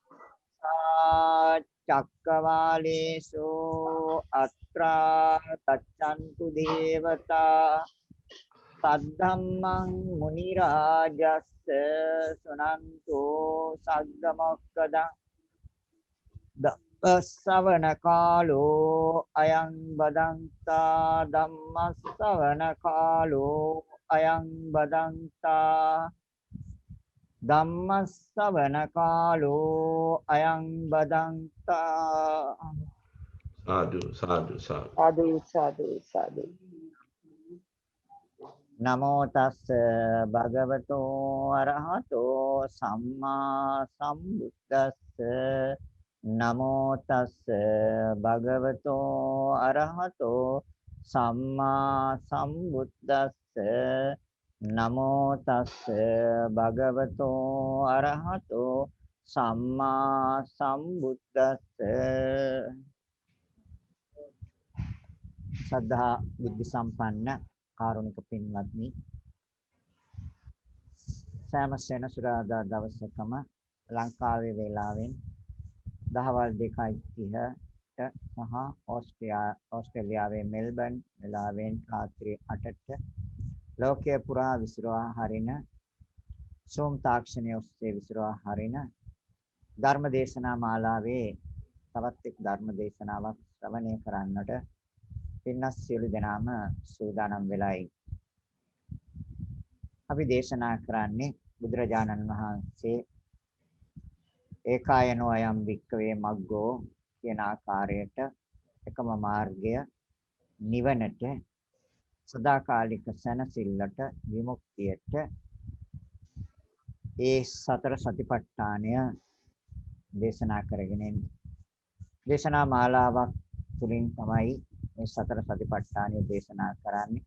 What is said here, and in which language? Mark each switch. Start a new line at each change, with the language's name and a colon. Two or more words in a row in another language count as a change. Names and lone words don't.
Pali: චක්කවාලේසු අත්‍රා තච්ඡන්තු දේවතා සද්ධම්මං මුනි රාජස්ස සුනන්තෝ සග්ග මොක්ඛදං ධම්මස්සවන කාලෝ අයං බදන්තා ධම්මස්සවන කාලෝ අයං බදන්තා ධම්මස්සවන කාලෝ අයං බදන්තා සාදු සාදු සාදු සාදු සාදු නමෝ තස්ස භගවතෝ අරහතෝ සම්මා සම්බුද්දස්ස නමෝ තස්ස භගවතෝ අරහතෝ සම්මා සම්බුද්දස්ස නමෝ තස්ස භගවතෝ අරහතෝ සම්මා සම්බුද්දස්ස
Sinhala: සද්ධා බුද්ධ සම්පන්න කාරුණික පින්වත්නි සෑම සෙනසුරාදා දවසකම ලංකාවේ වේලාවෙන් දහවල් 2:30ට සහ ඕස්ට්‍රේලියාවේ මෙල්බන් වේලාවෙන් රාත්‍රී 8ට ලෝකයේ පුරා විසිරවා හරින සෝම් තාක්ෂණය ඔස්සේ විසිරවා හරින ධර්ම දේශනා මාලාවේ තවත් එක් ධර්ම දේශනාවක් ශ්‍රවණය කරන්නට පින්වත් සියලු දෙනාම සූදානම් වෙලායි. අපි දේශනා කරන්නේ බුදුරජාණන් වහන්සේ
Pali: ඒකායනෝ අයම් වික්කවේ මග්ගෝ
Sinhala: කියන ආකාරයට එකම මාර්ගය නිවනට සදාකාලික සැනසෙල්ලට විමුක්තියට ඒ සතර සතිපට්ඨානය දේශනා කරගෙන දේශනා මාලාවක් තුලින් තමයි මේ සතර සතිපට්ඨානය දේශනා කරන්නේ.